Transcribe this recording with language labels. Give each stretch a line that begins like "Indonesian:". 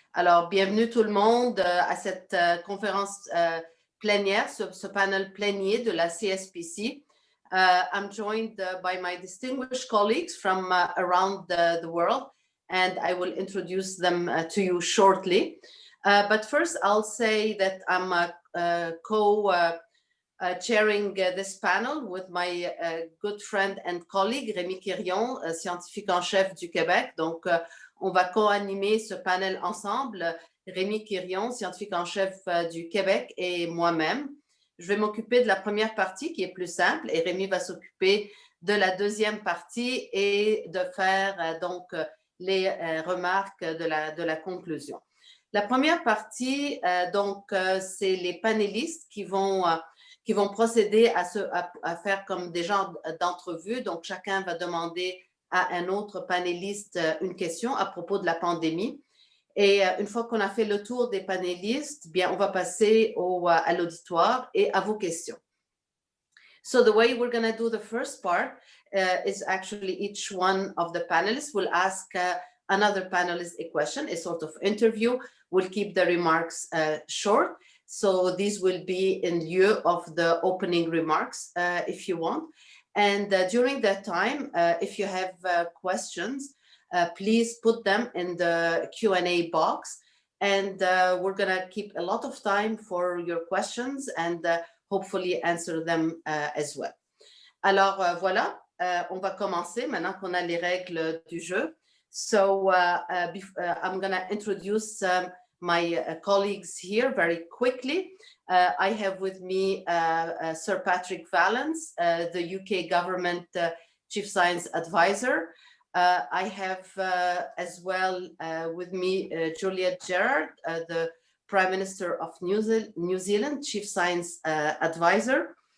French: Alors, bienvenue tout le monde à cette conférence plénière, ce panel plénier de la CSPC.
English: I'm joined by my distinguished colleagues from around the world, and I will introduce them to you shortly. But first, I'll say that I'm co-chairing this panel with my good friend and colleague, Rémi Quirion,
French: scientifique en chef du Québec. Donc, on va co-animer ce panel ensemble, Rémi Quirion, scientifique en chef du Québec, et moi-même. Je vais m'occuper de la première partie qui est plus simple, et Rémi va s'occuper de la deuxième partie et de faire donc les remarques de la conclusion. La première partie, c'est les panélistes qui vont procéder à faire comme des genres d'entrevues. Donc, chacun va demander à un autre panéliste une question à propos de la pandémie. Et une fois qu'on a fait le tour des panélistes, bien, on va passer à l'auditoire et à vos questions.
English: So the way we're going to do the first part is actually each one of the panelists will ask another panelist a question, a sort of interview. We'll keep the remarks short. So these will be in lieu of the opening remarks, if you want. And during that time, if you have questions, please put them in the Q&A box. And we're going to keep a lot of time for your questions and hopefully answer them as well.
French: Alors, voilà, on va commencer maintenant qu'on a les règles du jeu.
English: So I'm going to introduce my colleagues here very quickly. I have with me Sir Patrick Vallance, the UK government chief science advisor. I have as well with me Juliet Gerrard, the Prime Minister of New Zealand, chief science advisor.